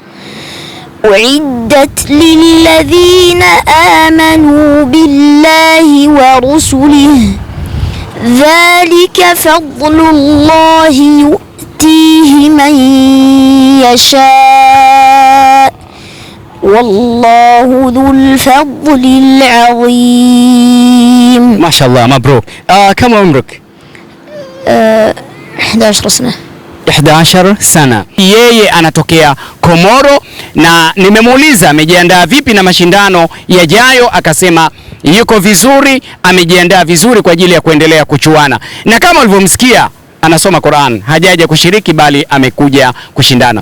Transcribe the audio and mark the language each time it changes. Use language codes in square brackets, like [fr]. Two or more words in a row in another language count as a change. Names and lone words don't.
[ar] أعدت للذين آمنوا بالله ورسله ذلك فضل الله يؤتيه من يشاء والله ذو الفضل العظيم. ما شاء الله، مبروك. كم عمرك؟ 11 سنة. [sw] 11 sana. Yeye anatokea Komoro na nimemuuliza amejiandaa vipi na mashindano yajayo, akasema yuko vizuri, amejiandaa vizuri kwa ajili ya kuendelea kuchuana. Na kama ulivyomsikia anasoma Qur'an, hajaja kushiriki bali amekuja kushindana.